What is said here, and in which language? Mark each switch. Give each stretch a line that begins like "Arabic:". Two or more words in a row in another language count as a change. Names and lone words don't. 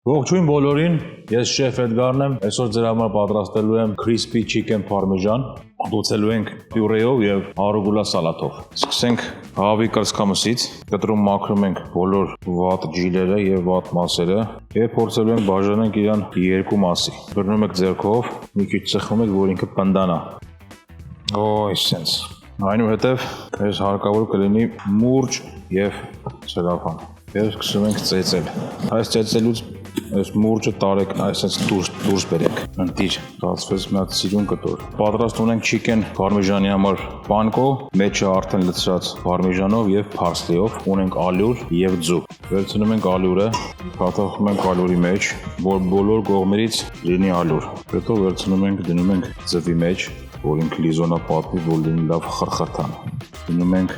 Armenian: Ողջույն բոլորին, ես շեֆ Էդգարն եմ, այսօր ձեր համար պատրաստելու եմ
English: crispy chicken parmesan,
Armenian: մատուցելու ենք պյուրեով եւ արուգուլա սալաթով։ Սկսենք հավի կրծքամսից, կտրում մաքրում ենք բոլոր վատ ջիլերը եւ վատ մասերը եւ փորձելու ենք բաժանենք իրան երկու մասի։ Բռնում եք ձեռքով, մի քիչ ծխում եք, որ ինքը պնդանա։ Այսպես։ Այնուհետև այս հարկավոր կլինի մուրճ եւ սրափան։ Եվ սկսում ենք ծեծել։ Այս ծեծելուց այս մուրճը տարեք, այսպես դուրս բերեք։ Ընտիր, բացվեց մի հատ սիրուն կտոր։ Պատրաստ ունենք
English: chicken parmesan-
Armenian: ի համար պանկո, մեջը արդեն լցրած parmesan-ով եւ parsley-ով, ունենք ալյուր եւ ձու։ Վերցնում ենք ալյուրը, փաթաթում ենք ալյուրի մեջ, որ բոլոր կողմերից լինի ալյուր։ Հետո վերցնում ենք, դնում ենք ձվի մեջ, որ ինքը լիզոնա պատվի, որ լինի լավ խրխրթան։ Դնում ենք